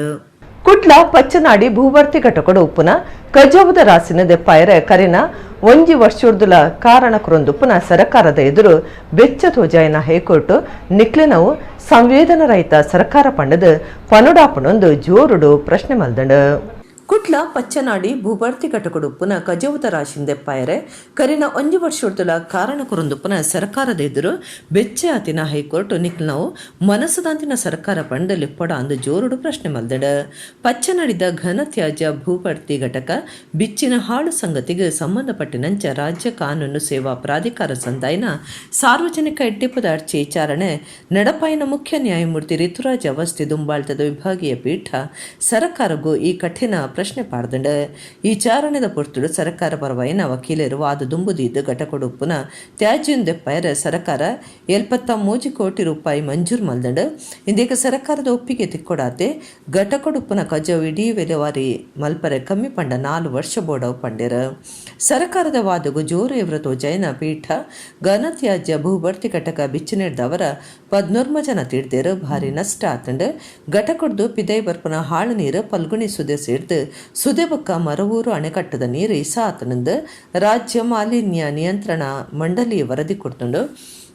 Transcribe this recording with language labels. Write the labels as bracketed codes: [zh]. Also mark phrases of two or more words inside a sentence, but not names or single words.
[tcy] ಕುಡ್ಲ ಪಚ್ಚನಾಡಿ ಭೂವರ್ತಿ ಘಟಕಡು ಉಪ್ಪುನ ಕಜಾವದ ರಾಸಿನ ದೆಪ್ಪಾಯರ ಕರಿನ 1 ವರ್ಷುರ್ದುಲ ಕಾರಣ ಕುರೊಂದುಪ್ಪುನ ಸರಕಾರದ ಎದುರು ಬೆಚ್ಚ ತೋಜಾಯನ ಹೈಕೋರ್ಟ್ ನಿಕ್ಲೆನವು ಸಂವೇದನ ರಹಿತ ಸರ್ಕಾರ ಪಂಡದ ಪನುಡಾಪನೊಂದು ಜೋರುಡು ಪ್ರಶ್ನೆ ಮಲ್ದಂಡು. ಕುಡ್ಲ ಪಚ್ಚನಾಡಿ ಭೂಭರ್ತಿ ಘಟಕಡುಪ್ಪುನ ಕಜಾವದ ರಾಶಿಂದೆಪ್ಪಾಯರೆ ಕರಿನ 1 ವರ್ಷುರ್ದುಲ ಕಾರಣ ಕುರೊಂದುಪ್ಪುನ ಸರ್ಕಾರದ ಎದುರು ಬೆಚ್ಚ ಆತಿನ ಹೈಕೋರ್ಟ್ ನಿಕ್ಲೆನವು ಮನಸ್ಸುದಾಂತಿನ ಸರ್ಕಾರ ಪಂಡದಲ್ಲಿ ಪೊಡ ಅಂದು ಜೋರುಡು ಪ್ರಶ್ನೆ ಮಲ್ದಂಡು. ಪಚ್ಚನಾಡಿದ ಘನ ತ್ಯಾಜ್ಯ ಭೂಭರ್ತಿ ಘಟಕ ಬಿಚ್ಚಿನ ಹಾಳು ಸಂಗತಿಗೆ ಸಂಬಂಧಪಟ್ಟಿನಂಚ ರಾಜ್ಯ ಕಾನೂನು ಸೇವಾ ಪ್ರಾಧಿಕಾರ ಸಂದಾಯನ ಸಾರ್ವಜನಿಕ ಎಡ್ಡೆಪ್ಪದ ಅರ್ಚಿ ವಿಚಾರಣೆ ನಡಪಾಯಿನ ಮುಖ್ಯ ನ್ಯಾಯಮೂರ್ತಿ ರಿತುರಾಜ್ ಅವಸ್ಥಿ ದುಂಬಾಳ್ತದ ವಿಭಾಗೀಯ ಪೀಠ ಸರ್ಕಾರಗೂ ಈ ಕಠಿಣ ಪ್ರಶ್ನೆ ಪಾಡ್ದಂಡ. ಈ ಚಾರಣದ ಪೊರ್ತುಡು ಸರ್ಕಾರ ಪರವಾಯಿನ ವಕೀಲರು ವಾದ ದುಂಬುದಿದ್ದು ಘಟಕೊಡುಪ್ಪುನ ತ್ಯಾಜ್ಯಂದೆಪ್ಪಾಯರ ಸರ್ಕಾರ 73 ಕೋಟಿ ರೂಪಾಯಿ ಮಂಜೂರು ಮಲ್ದಂಡು. ಇಂದೇಕ ಸರ್ಕಾರದ ಒಪ್ಪಿಗೆ ತಿಕ್ಕೊಡಾತೆ ಘಟಕೊಡುಪ್ಪುನ ಕಜಾವ್ ಇಡೀ ವಿಲೇವಾರಿ ಮಲ್ಪರೆ ಕಮ್ಮಿ ಪಂಡ 4 ವರ್ಷ ಬೋಡವು ಪಂಡೆರ. ಸರ್ಕಾರದ ವಾದಗೂ ಜೋರು ಇವರ ತೋಜಾಯಿನ ಪೀಠ ಘನ ತ್ಯಾಜ್ಯ ಭೂಭರ್ತಿ ಘಟಕ ಬಿಚ್ಚಿನಿಡ್ದವರ 14 ಜನ ತಿಡ್ದೇರು ಭಾರಿ ನಷ್ಟ ಆತಂಡು. ಘಟಕೊಡ್ದು ಪಿದೈ ಬರ್ಪುನ ಹಾಳು ನೀರು ಪಲ್ಗುಣಿ ಸುದೆ ಸೇರ್ದು ಸುದೆಬಕ್ಕ ಮರವೂರು ಅಣೆಕಟ್ಟದ ನೀರು ಇಸಾತನಂದು ರಾಜ್ಯ ಮಾಲಿನ್ಯ ನಿಯಂತ್ರಣ ಮಂಡಳಿ ವರದಿ ಕೊಡ್ತುಂಡು.